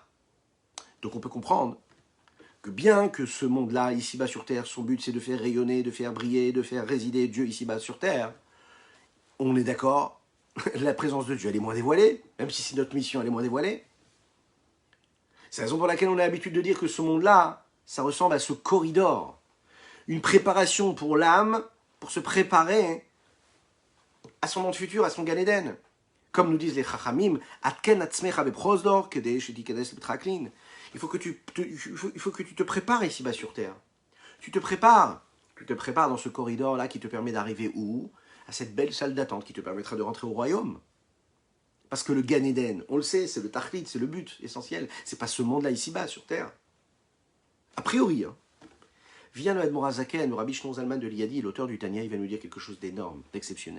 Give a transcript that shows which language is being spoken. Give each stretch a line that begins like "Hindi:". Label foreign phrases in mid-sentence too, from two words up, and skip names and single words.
French: Donc on peut comprendre que bien que ce monde-là, ici-bas sur Terre, son but c'est de faire rayonner, de faire briller, de faire résider Dieu ici-bas sur Terre, on est d'accord, la présence de Dieu elle est moins dévoilée, même si c'est notre mission elle est moins dévoilée. C'est la raison pour laquelle on a l'habitude de dire que ce monde-là, ça ressemble à ce corridor. Une préparation pour l'âme, pour se préparer à son monde futur, à son Gan Eden. Comme nous disent les Chachamim,
Hebrew: התקן עצמך בפרוזדור כדי שתיכנס בטרקלין.
French: Il faut que tu te prépares ici-bas sur Terre. Tu te prépares dans ce corridor-là qui te permet d'arriver où? À cette belle salle d'attente qui te permettra de rentrer au royaume. Parce que le Gan Eden, on le sait, c'est le Tachlit, c'est le but essentiel. C'est pas ce monde-là ici-bas sur Terre. A priori, vient le Admor HaZaken, le Rabbi Shnon Zalman de Liadi, l'auteur du Tanya, il va nous dire quelque chose d'énorme, d'exceptionnel.